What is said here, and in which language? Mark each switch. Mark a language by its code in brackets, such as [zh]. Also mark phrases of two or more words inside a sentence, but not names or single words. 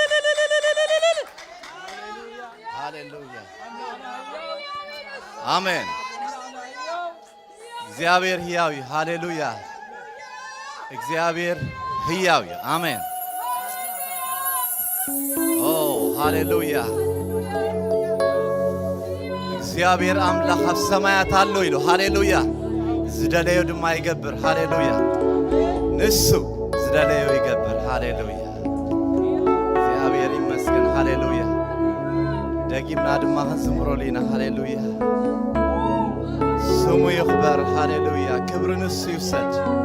[ti] ሃሌሉያ አሜን። እግዚአብሔር ሕያው ሃሌሉያ እግዚአብሔር ሕያው አሜን። ኦ ሃሌሉያ እግዚአብሔር አምላክ ኣብ ሰማያት ኣሎ ኢሉ ሃሌሉያ ዝደለዮ ድማ ይገብር ሃሌሉያ ንሱ ዝደለዮ ይገብር ሃሌሉያ እግዚአብሔር ይመስገን ሃሌሉያ ደጊምና ድማ ክንዝምረሉ ኢና ሃሌሉያ ስሙ ይኽበር ሃሌሉያ ክብሪ ንሱ ይውሰድ